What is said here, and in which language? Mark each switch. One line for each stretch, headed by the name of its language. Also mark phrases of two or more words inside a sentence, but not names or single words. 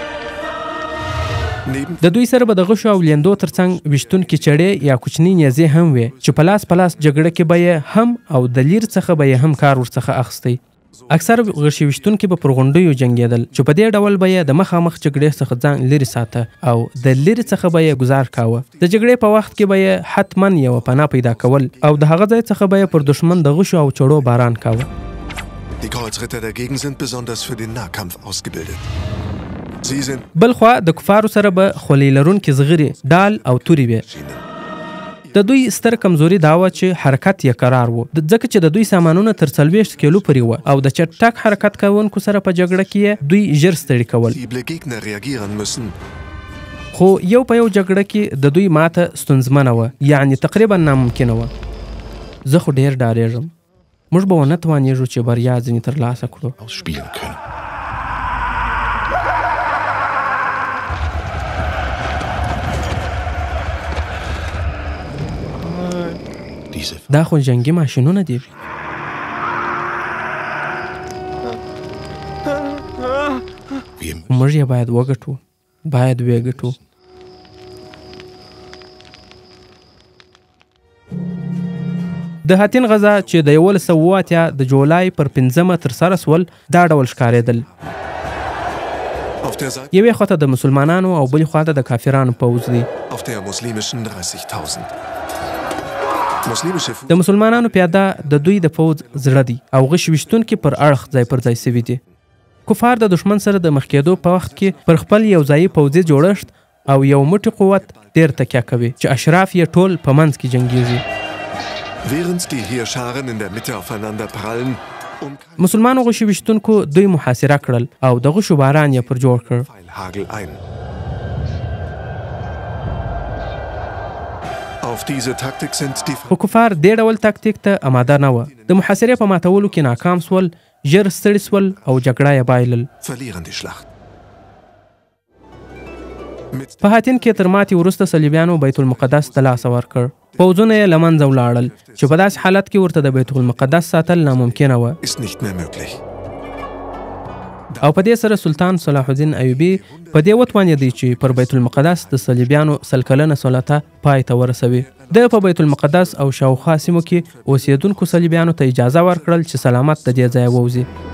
Pashto: د دوی سره به د غشو او لیندو ترڅنګ ویشتونکي چړې یا کوچنۍ نیزې هم وې چې په لاس جګړه کې به یې هم او د لیر څخه به یې هم کار ورڅخه اخیستی. اکثر غشي وشتونکي به پر غونډیو جنګېدل چې په دې ډول به یې د مخامخ جګړې څخه ځان لرې ساته او د لرې څخه به یې گزار کاوه. د جګړې په وخت کې به یې حتما یو پناه پیدا کول او د هغه ځای څخه به یې پر دشمن د غشو او چړو باران کاوه.
German: Die Kreuzritter dagegen sind besonders für den Nahkampf ausgebildet. Sie sind
Pashto: بلخوا د کفارو سره به خولۍ لرونکي زغرې ډال او تورې وې. د دوی ستر کمزوري دا وه چې حرکت یې قرار و، ځکه چې د دوی سامانونه تر 40 کیلو پورې وه او د چټک حرکت کوونکو سره په جګړه کې یې دوی ژر ستړي کول.
German: flexible Gegner reagieren müssen.
Pashto: خو یو په یو جګړه کې د دوی ماته ستونزمنه وه، یعنی تقریبا ناممکنه وه. زه خو ډېر ډارېږم موږ به ونه توانېږو چې بریا ځینې ترلاسه کړو.
German: ausspielen können.
Pashto: دا خو جنگي ماشینونه دي. موږ یې باید وګټو، باید وګټو. د هاتین غزا چې د 1980 د جولای پر 5 ترسره سول دا ډول ښکارېدل. یوې خواته د مسلمانانو او بلې خواته د کافرانو پوځ دی.
German: Auf der muslimischen 30.000.
Pashto: د مسلمانانو پیاده د دوی د پوځ زړه دي او غش وشتونکي پر اړخ ځای پر ځای سوي دي. کفار د دشمن سره د مخ کېدو په وخت کې پر خپل یو ځایي پوځي جوړښت او یو موټی قوت ډېر تکیه کوي چې اشراف یې ټول په منځ کې جنګیږي.
German: Während die Heerscharen in der Mitte aufeinander prallen,
Pashto: مسلمانو غشي وشتونکو دوی محاصره کړل او د غشو باران یې پر جوړ کړ.
German: Pfeilhagel ein. Auf diese Taktik sind die
Pashto: خو کفار دې ډول تاکتیک ته اماده نه وه. د محاصرې په ماتولو کې ناکام سول، ژر ستړي سول او جګړه یې بایلل.
German: verlieren die Schlacht.
Pashto: په هاتین کې تر ماتې وروسته صلیبیانو بیت المقدس ته لاس ورکړ. پوځونه یې له منځه ولاړل چې په داسې حالت کې ورته د بیت المقدس ساتل ناممکنه وه.
German: Ist nicht mehr möglich.
Pashto: او په دې سره سلطان صلاح الدین ایوبي په دې وتوانېدی چې پر بیت المقدس د صلیبیانو 100 کلنه سلطه پای ته ورسوي. د په بیت المقدس او شاوخوا سیمو کې اوسېدونکو صلیبیانو ته اجازه ورکړل چې سلامت د دې ځایه ووځي.